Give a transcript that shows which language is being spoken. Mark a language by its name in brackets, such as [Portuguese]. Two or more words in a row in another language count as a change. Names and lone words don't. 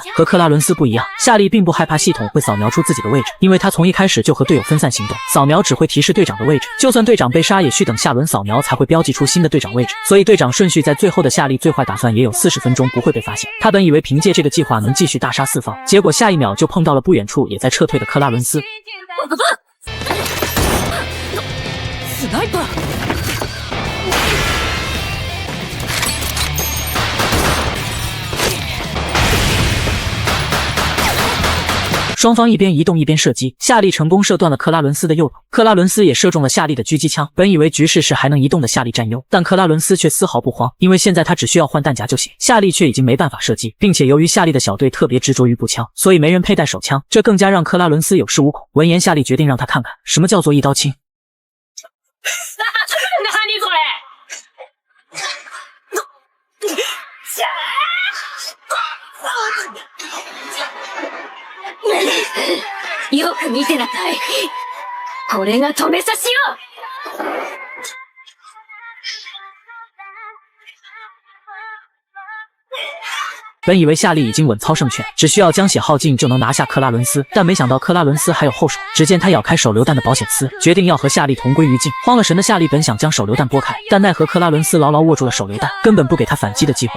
[Chinese] 和克拉伦斯不一样，夏利并不害怕系统会扫描出自己的位置，因为他从一开始就和队友分散行动，扫描只会提示队长的位置，就算队长被杀也需等下轮扫描才会标记出新的队长位置，所以队长顺序在最后的夏利最坏打算也有40分钟不会被发现。他本以为凭借这个计划能继续大杀四方，结果下一秒就碰到了不远处也在撤退的克拉伦斯。 [Japanese] スナイパー。 [Chinese] 双方一边移动一边射击，夏利成功射断了克拉伦斯的右腿，克拉伦斯也射中了夏利的狙击枪。本以为局势是还能移动的夏利占优，但克拉伦斯却丝毫不慌，因为现在他只需要换弹夹就行。夏利却已经没办法射击，并且由于夏利的小队特别执着于步枪，所以没人佩戴手枪，这更加让克拉伦斯有恃无恐。闻言，夏利决定让他看看什么叫做一刀清。 [Japanese] 何それよく見てなさい。これが止めさしよ。 [Chinese] 本以为夏利已经稳操胜券，只需要将血耗尽就能拿下克拉伦斯，但没想到克拉伦斯还有后手。只见他咬开手榴弹的保险丝，决定要和夏利同归于尽。慌了神的夏利本想将手榴弹拨开，但奈何克拉伦斯牢牢握住了手榴弹，根本不给他反击的机会。